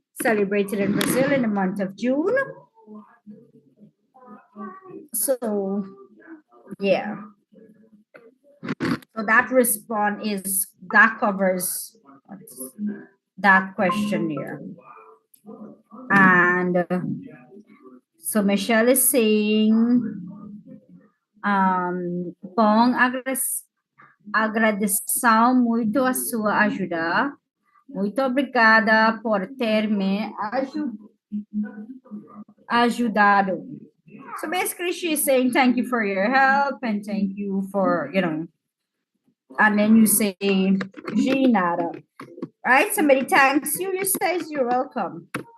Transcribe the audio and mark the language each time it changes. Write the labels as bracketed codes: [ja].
[en] celebrated in Brazil in the month of June. So, yeah. So that that covers that question here. And so Michelle is saying, Pong, [pt] agradeço muito a sua ajuda. Muito obrigada por ter me ajudado. [en] So basically she's saying thank you for your help and thank you for, and then you say, [pt] de nada. [en] Right? Somebody thanks you, you say you're welcome.